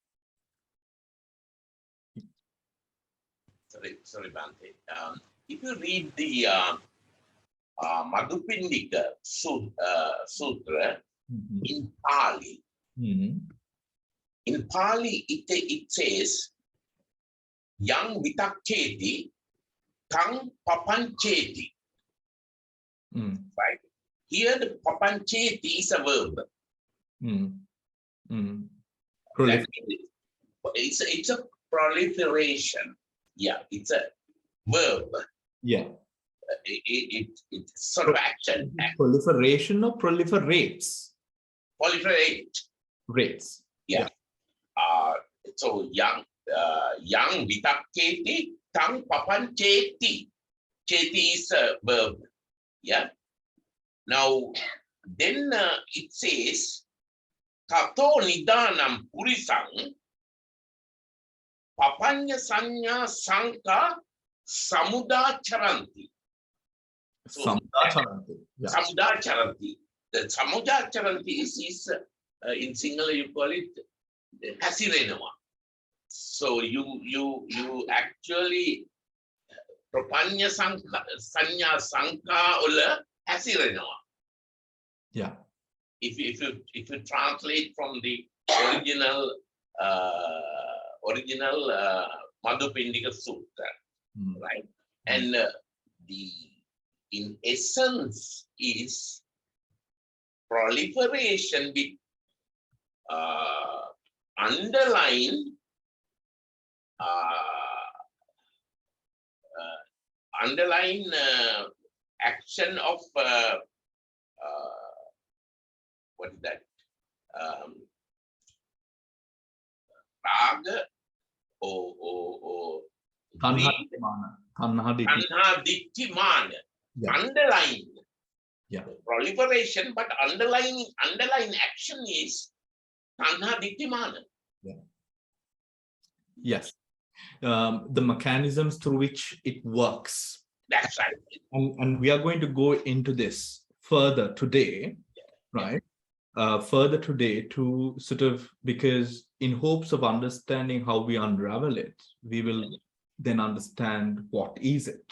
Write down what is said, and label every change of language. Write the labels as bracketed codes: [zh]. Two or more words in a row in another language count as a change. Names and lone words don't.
[en] Sorry, Bhante. If you read the Madhupindika Sutra in Pali, in Pali it says, [pi] yang vitakketi tang papancheti. [en] Right? Here the papancheti is a verb. That means it's a proliferation. Yeah, it's a verb. Yeah. It's sort of action. Proliferation or proliferates? Proliferate. Rates. Yeah. So [pi] yang vitakketi tang papancheti. [en] Cheti is a verb. Yeah. Now, then it says, [pi] tato nidanam purisang Papañca-saññā saṅkhā samudacharanti. [en] So, samudacharanti. The samudacharanti is in Sinhala you call it hasirenawa. So you actually [pi] Papañca-saññā saṅkhā [si] ola hasirenawa. [en] Yeah. If you translate from the original Madhupindika Sutra, right? And in essence is proliferation with underlying action of what is that? Raga or Tanha [pi] ditthi mana. [en] Underlying. Yeah. Proliferation, but underlying action is [pi] tanha ditthi mana. [en] Yeah. Yes. The mechanisms through which it works. That's right. And we are going to go into this further today, right? Further today to sort of, because in hopes of understanding how we unravel it, we will then understand what is it.